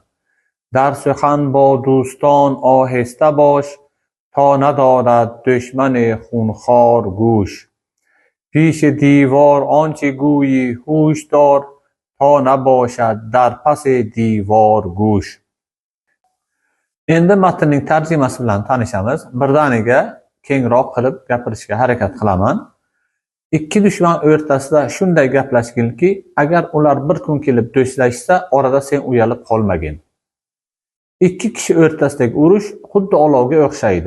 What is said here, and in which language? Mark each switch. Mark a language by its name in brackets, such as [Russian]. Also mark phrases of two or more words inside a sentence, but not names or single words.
[Persian] در سخن با دوستان آهسته باش، تا ندارد دشمن خونخوار گوش. پیش دیوار آنچه گویی هوش دار، تا نباشد در پس دیوار گوش. [Uzbek] Endi matnning tarjimasi bilan tanishamiz. Birdaniga kengroq qilib gapirishga harakat qilaman. Ikki dushman o'rtasida shunday gaplashginki, agar ular bir kun kelib do'stlashsa, orada sen uyalib qolmagin. Ikki kishi o'rtasidagi urush xuddi olovga o'xshaydi.